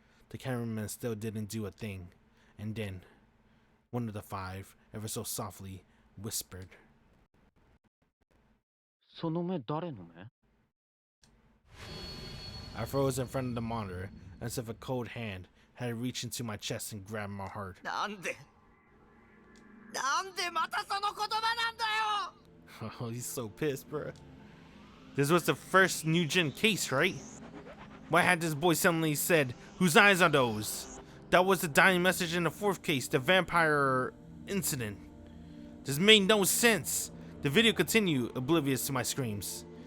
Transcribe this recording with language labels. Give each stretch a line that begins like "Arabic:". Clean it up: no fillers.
English: The cameraman still didn't do a thing. And then, one of the five, ever so softly, whispered.
Japanese: その目誰の目？
English: I froze in front of the monitor, as if a cold hand had reached into my chest and grabbed my heart.
Japanese: なんでまたその言葉なんだよ。
English: Oh, he's so pissed, bro. This was the first NewGen case, right? Why had this boy suddenly said, "Whose eyes are those?" That was the dying message in the fourth case, the vampire incident. This made no sense. The video continued, oblivious to my screams.